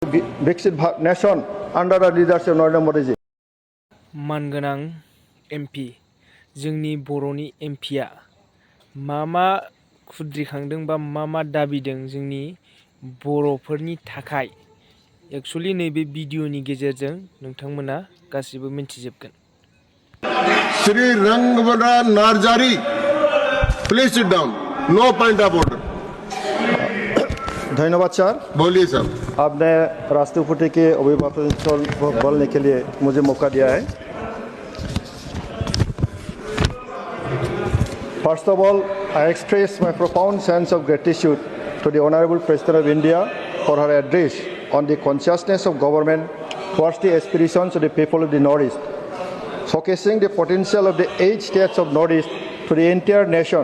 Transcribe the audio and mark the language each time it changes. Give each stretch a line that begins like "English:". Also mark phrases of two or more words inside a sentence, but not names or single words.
English: Viksit nation under the leadership of Narendra Modi ji.
Bodo: मानगोनां एमपि जोंनि बर'नि एमपिआ मा खुद्रिखांदों बा मा दाबिदों जोंनि बर'फोरनि थाखाय एक्चुअली नैबे भिडिअनि गेजेरजों नोंथांमोना गासिबो मिन्थिजोबगोन।
English: Shri Rangvara Narjari, please sit down. No point of order.
Hindi: धन्यवाद सर। बोलिए सर। आपने राष्ट्रपति के अभिभाषण बोलने के लिए मुझे मौका दिया है।
English: First of all, I express my profound sense of gratitude to the Honorable President of India for her address on the consciousness of government towards the aspirations of the people of the Northeast, showcasing the potential of the 8 states of Northeast to the entire nation.